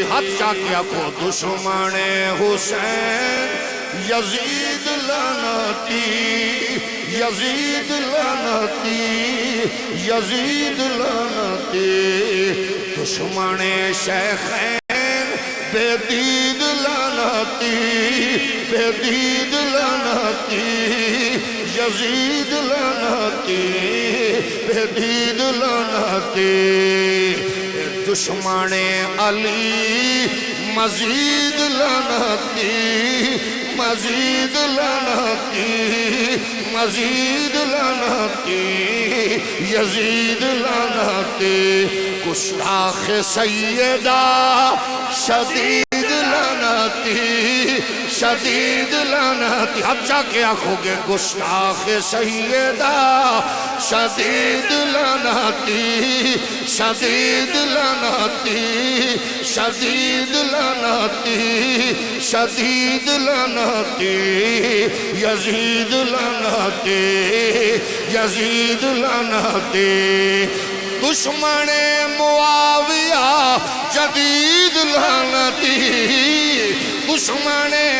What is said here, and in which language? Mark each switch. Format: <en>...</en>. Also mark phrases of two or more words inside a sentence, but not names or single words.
<pa>ہاتھ چاہ کے آکھو دشمن حسین یزید لعنتی، یزید لعنتی، یزید لعنتی، دشمن شیخین بے دید لعنتی، بے دید لعنتی، یزید لعنتی، بے دید لعنتی، دشمن علی مزید لعنتی، مزید لعنتی، مزید لعنتی، یزید لعنتی، گستاخ سیدہ شدید لعنتی، شدید لعنتی، اب جا کے آنکھوں گے گستاخ سیدہ شدید لعنتی، شدید لعنتی، شدید لعنتی، شدید لعنتی، یزید لعنتی، یزید لعنتی، دشمن معاویہ جدید لعنتی، دشمن</pa>